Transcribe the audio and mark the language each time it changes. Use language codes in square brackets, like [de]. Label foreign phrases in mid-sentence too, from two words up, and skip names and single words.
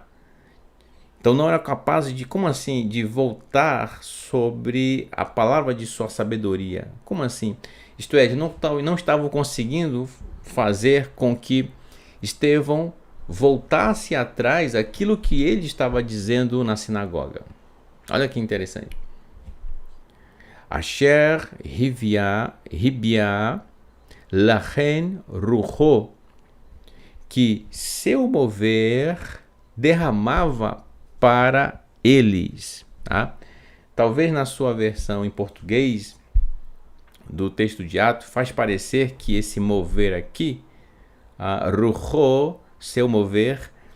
[pt] Então não era capaz de, como assim, de voltar sobre a palavra de sua sabedoria. Como assim? Isto é, não estavam conseguindo fazer com que Estevão voltasse atrás aquilo que ele estava dizendo na sinagoga. Olha que interessante. [he] אשר היביע לכן רוחו, [pt] que seu mover derramava para eles. Tá? Talvez na sua versão em português do texto de Atos faz parecer que esse mover aqui, rucho, seu mover,